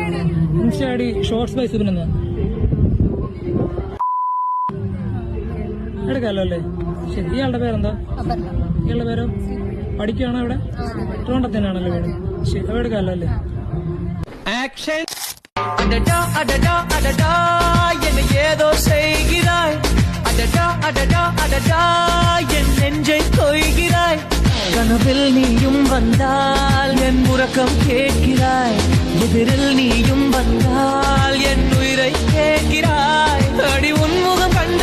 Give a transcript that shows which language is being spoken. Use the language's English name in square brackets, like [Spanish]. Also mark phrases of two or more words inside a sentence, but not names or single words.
[English] Insta ID [Malayalam] ഷോർട്സ് ബൈ സിബിൻ എന്നാണ്. എടുക്കാമല്ലോ അല്ലേ? ശരി. ഇയാളുടെ പേരെന്താ? ഇയാളുടെ പേരോ? പഠിക്കുകയാണോ ഇവിടെ? ട്രിവാൻഡ്രത്ത് തന്നെയാണല്ലോ വീട്. ശരി, അവ എടുക്കാമല്ലോ അല്ലേ? [Tamil] ആക്ഷൻ. அடடா அடடா அடடா என்னை ஏதோ செய்கிறாய். அடடா அடடா அடடா என் நெஞ்சை கொய்கிறாய். கனவில் நீயும் வந்தால் என் உறக்கம் கேட்கிறாய். எதிரில் நீயும் வந்தால் என் உயிரை கேட்கிறாய். அடி உன்முகம்